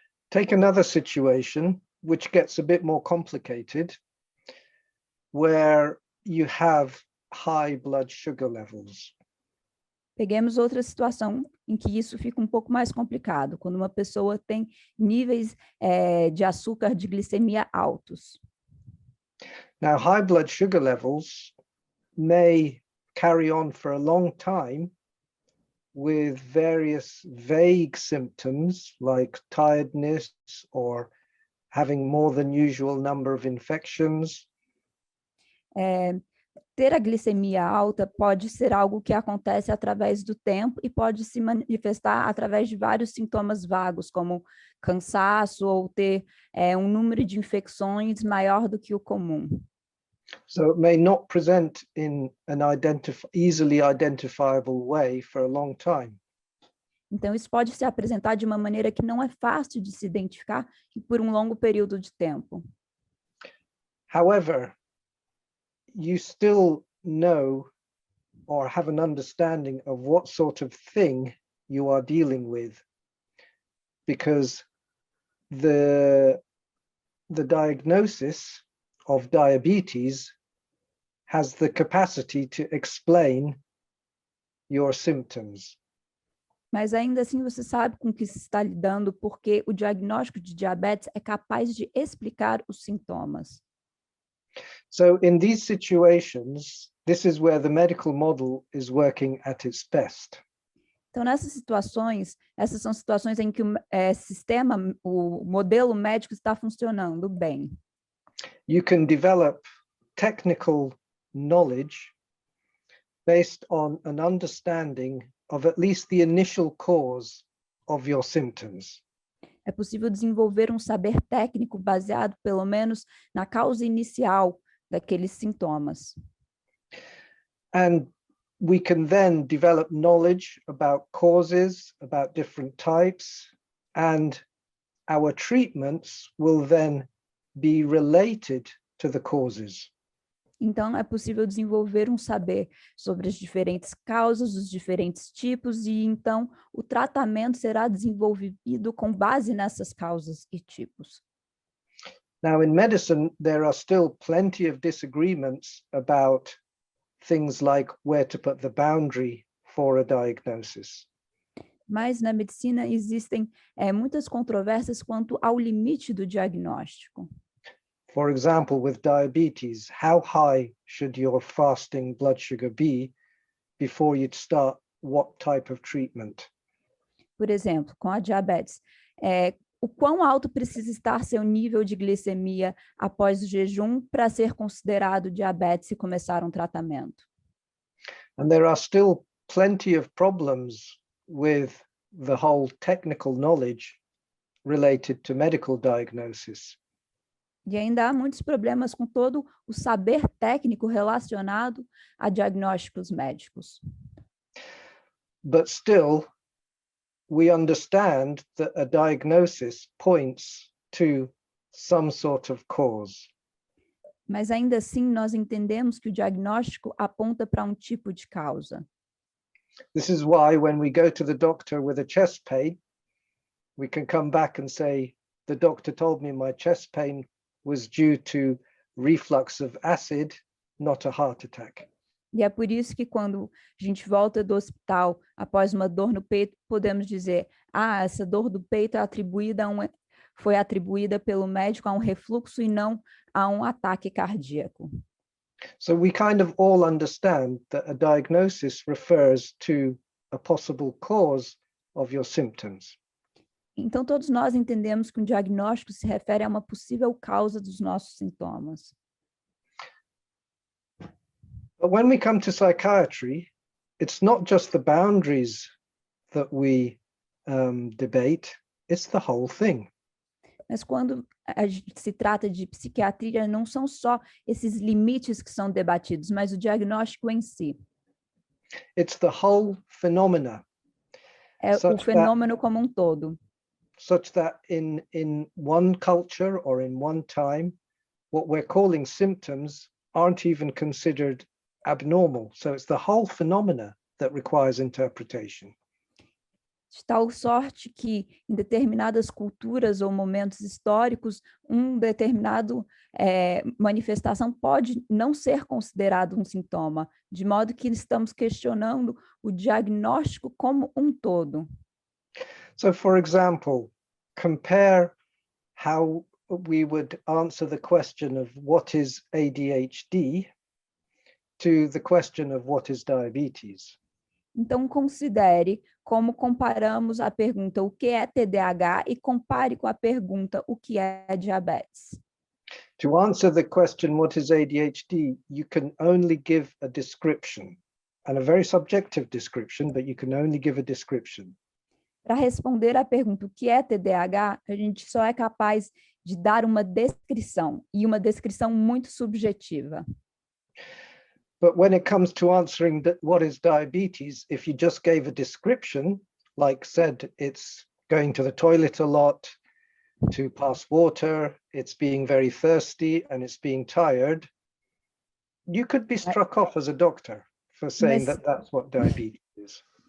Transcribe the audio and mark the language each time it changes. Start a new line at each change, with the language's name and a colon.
English: Take another situation which gets a bit more complicated, where you have high blood sugar levels.
Portuguese: Peguemos outra situação em que isso fica um pouco mais complicado, quando uma pessoa tem níveis de açúcar, de glicemia altos.
English: Now, high blood sugar levels may carry on for a long time with various vague symptoms like tiredness or having more than usual number of infections.
Portuguese: Ter a glicemia alta pode ser algo que acontece através do tempo e pode se manifestar através de vários sintomas vagos, como cansaço ou ter um número de infecções maior do que o comum.
English: So it may not present in an easily identifiable way for a long time.
Portuguese: Então, isso pode se apresentar de uma maneira que não é fácil de se identificar e por um longo período de tempo.
English: However, you still know or have an understanding of what sort of thing you are dealing with, because the diagnosis of diabetes has the capacity to explain your symptoms.
Portuguese: Mas ainda assim você sabe com o que se está lidando, porque o diagnóstico de diabetes é capaz de explicar os sintomas.
English: So in these situations, this is where the medical model is working at its best.
Portuguese: Então, nessas situações, essas são situações em que o modelo médico está funcionando bem.
English: You can develop technical knowledge based on an understanding of at least the initial cause of your symptoms.
Portuguese: É possível desenvolver um saber técnico baseado, pelo menos, na causa inicial daqueles sintomas.
English: And we can then develop knowledge about causes, about different types, and our treatments will then be related to the causes.
Portuguese: Então, é possível desenvolver um saber sobre as diferentes causas, os diferentes tipos, e então o tratamento será desenvolvido com base nessas causas e tipos.
English: Now, in medicine, there are still plenty of disagreements about things like where to put the boundary for a diagnosis.
Portuguese: Mas na medicina existem muitas controvérsias quanto ao limite do diagnóstico.
English: For example, with diabetes, how high should your fasting blood sugar be before you'd start what type of treatment?
Portuguese: Por exemplo, com a diabetes, o quão alto precisa estar seu nível de glicemia após o jejum para ser considerado diabetes e começar um tratamento?
English: And there are still plenty of problems with the whole technical knowledge related to medical diagnosis.
Portuguese: E ainda há muitos problemas com todo o saber técnico relacionado a diagnósticos médicos.
English: But still, we understand that a diagnosis points to some sort of cause.
Portuguese: Mas ainda assim, nós entendemos que o diagnóstico aponta para um tipo de causa.
English: This is why when we go to the doctor with a chest pain, we can come back and say, the doctor told me my chest pain was due to reflux of acid, not a heart attack.
Portuguese: E é por isso que quando a gente volta do hospital após uma dor no peito, podemos dizer, essa dor do peito foi atribuída pelo médico a um refluxo e não a um ataque cardíaco.
English: So we kind of all understand that a diagnosis refers to a possible cause of your symptoms.
Portuguese: Então, todos nós entendemos que um diagnóstico se refere a uma possível causa dos nossos sintomas.
English: But when we come to psychiatry, it's not just the boundaries that we debate, it's the whole thing.
Portuguese: Mas quando se trata de psiquiatria, não são só esses limites que são debatidos, mas o diagnóstico em si.
English: It's the whole phenomena.
Portuguese: É o fenômeno como um todo.
English: Such that in one culture or in one time, what we're calling symptoms aren't even considered abnormal. So it's the whole phenomena that requires interpretation.
Portuguese: De tal sorte que, em determinadas culturas ou momentos históricos, um determinado manifestação pode não ser considerado um sintoma, de modo que estamos questionando o diagnóstico como um todo.
English: So, for example, compare how we would answer the question of what is ADHD to the question of what is diabetes.
Portuguese: Então, considere como comparamos a pergunta o que é TDAH e compare com a pergunta o que é diabetes.
English: To answer the question what is ADHD, you can only give a description, and a very subjective description, but you can only give a description.
Portuguese: Para responder à pergunta o que é TDAH, a gente só é capaz de dar uma descrição, e uma descrição muito subjetiva.
English: But when it comes to answering what is diabetes, if you just gave a description, like said, it's going to the toilet a lot, to pass water, it's being very thirsty, and it's being tired, you could be struck off as a doctor for saying that that's what diabetes is.